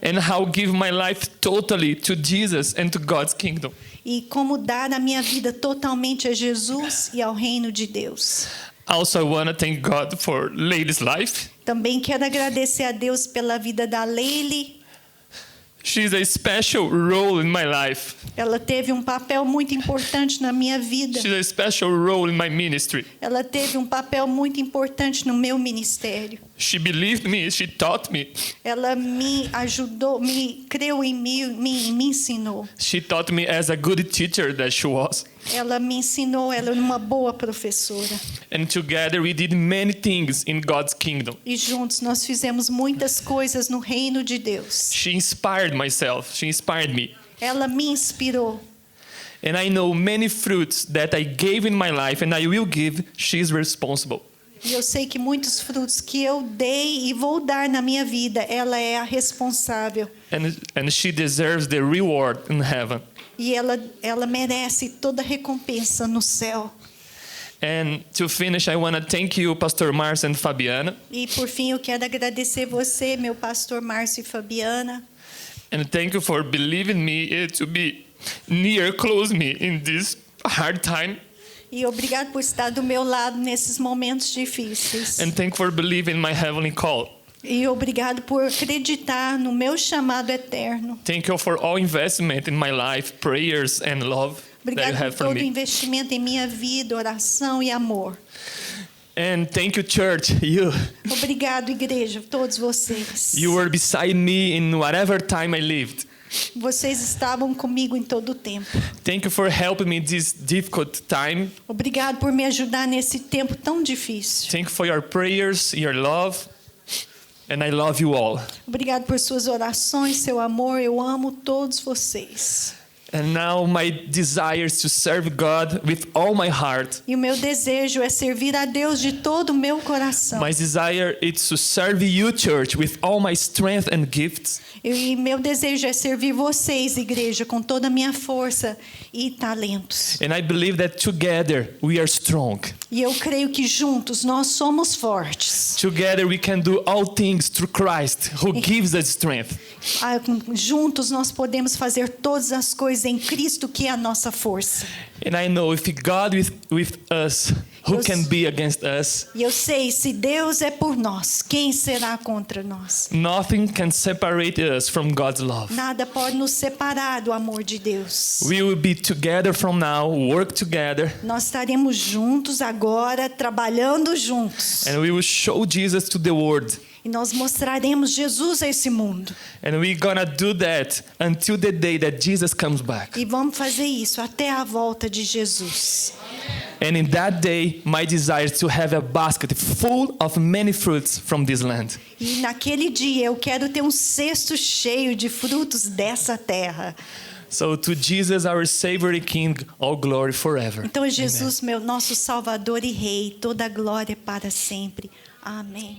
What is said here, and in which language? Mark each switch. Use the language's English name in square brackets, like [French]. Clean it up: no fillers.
[English] and how give my life totally to Jesus and to God's kingdom. [Portuguese] e como dar a minha vida totalmente a Jesus e ao reino de Deus. [English] Also, I want to thank God for Lady's life. [Portuguese] Também quero agradecer a Deus pela vida da Leile. [English] She's a special role in my life. [Portuguese] Ela teve um papel muito importante na minha vida. [English] She's a special role in my ministry. [Portuguese] Ela teve um papel muito importante no meu ministério. [English] She believed me, she taught me. [Portuguese] Ela me ajudou, me creu em mim, me ensinou. [English] She taught me as a good teacher that she was. [Portuguese] Ela me ensinou, ela é uma boa professora. [English] And together we did many things in God's kingdom. [Portuguese] E juntos nós fizemos muitas coisas no reino de Deus. [English] She inspired myself. She inspired me. [Portuguese] Ela me inspirou. [English] And I know many fruits that I gave in my life and I will give, she's responsible. [Portuguese] E eu sei que muitos frutos que eu dei e vou dar na minha vida, ela é a responsável. [English] And she deserves the reward in heaven. [Portuguese] E ela merece toda a recompensa no céu. [English] And to finish, I want to thank you, Pastor Márcio and Fabiana. [Portuguese] E por fim, eu quero agradecer você, meu pastor Márcio e Fabiana. [English] And thank you for believing me to be near, close me in this hard time. [Portuguese] E obrigado por estar do meu lado nesses momentos difíceis. [English] And thank you for believing my heavenly call. [Portuguese] E obrigado por acreditar no meu chamado eterno. [English] Thank you for all investment in my life, prayers and love that you [Portuguese] Obrigado [English] have [Portuguese] por [English] for [Portuguese] todo o [English] me. [Portuguese] investimento em minha vida, oração e amor. [English] And thank you, church. [Portuguese] Obrigado, igreja, todos vocês. [English] You were beside me in whatever time I lived. [Portuguese] Vocês estavam comigo em todo o tempo. [English] Thank you for helping me this difficult time. [Portuguese] Obrigado por me ajudar nesse tempo tão difícil. [English] Thank you for your prayers, your love, and I love you all. [Portuguese] Obrigado por suas orações, seu amor. Eu amo todos vocês. [English] And now my desire is to serve God with all my heart. [Portuguese] E o meu desejo é servir a Deus de todo o meu coração. [English] My desire is to serve you, church, with all my strength and gifts. [Portuguese] E meu desejo é servir vocês, igreja, com toda a minha força e talentos. [English] And I believe that together we are strong. [Portuguese] E eu creio que juntos nós somos fortes. [English] Together we can do all things through Christ, who gives us strength. [Portuguese] Juntos nós podemos fazer todas as coisas em Cristo, que é a nossa força. [English] And I know if God with us, who can be against us? [Portuguese] E eu sei, se Deus é por nós, quem será contra nós? [English] Nothing can separate us from God's love. [Portuguese] Nada pode nos separar do amor de Deus. [English] We will be together from now, work together, [Portuguese] Nós estaremos juntos agora, trabalhando juntos. [English] and we will show Jesus to the world. [Portuguese] E nós mostraremos Jesus a esse mundo. [English] And we're gonna do that until the day that Jesus comes back. [Portuguese] E vamos fazer isso até a volta de Jesus. [English] And in that day, my desire is to have a basket full of many fruits from this land. [Portuguese] E naquele dia eu quero ter um cesto cheio de frutos dessa terra. [English] So to Jesus, our Savior and King, all glory forever. [Portuguese] Então Jesus, meu nosso Salvador e Rei, toda a glória para sempre. Amém.